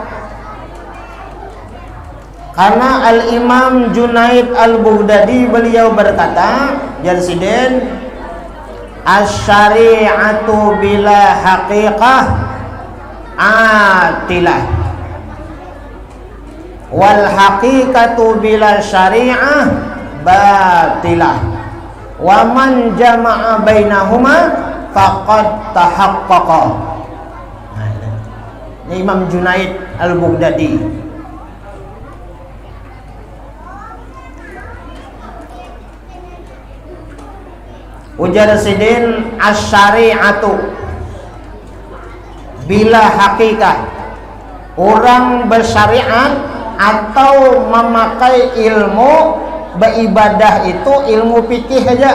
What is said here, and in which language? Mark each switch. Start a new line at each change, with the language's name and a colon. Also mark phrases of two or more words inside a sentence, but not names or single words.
Banjar: Karena Al-Imam Junaid Al-Baghdadi beliau berkata, Jarsiden,
Arabic: الشريعة بلا حقيقة عاطلة والحقيقة بلا شريعة باطلة, ومن جمع بينهما فقد تحقق.
Banjar: Nah, ini Imam Junaid Al-Baghdadi. Ujar sidin,
Arabic: الشريعة بلا حقيقة,
Banjar: orang bersyariat atau memakai ilmu beribadah itu ilmu fikih aja.